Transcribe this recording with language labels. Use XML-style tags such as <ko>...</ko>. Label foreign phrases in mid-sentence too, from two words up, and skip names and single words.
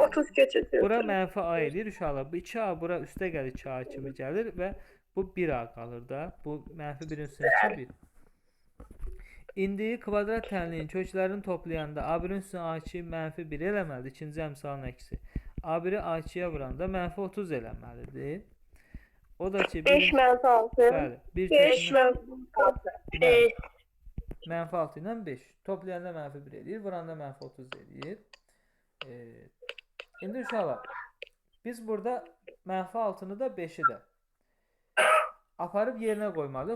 <az>30 keçəcək. bura mənfi A eləyir uşaqlar. Bu 2A bura üstə gəlir 2A kimi gəlir və bu 1A qalır da. Bu mənfi 1-in üstünə 1. İndi kvadrat tənliyin köklərini toplayanda A1-in üstünə A2 mənfi 1 eləməlidir. İkinci əmsalın əksi. A1-i A2-yə vuranda -30 eləməlidir. O da ki, 5 mənfi 6. bəli, 1 5 kökünü mənfi 6. bəli, -6 ilə 5. Toplayanda -1 edir, vuranda -30 edir. İndi uşaqlar, biz burada -6-nı da 5-i də aparıb yerinə qoymalıyıq.</az>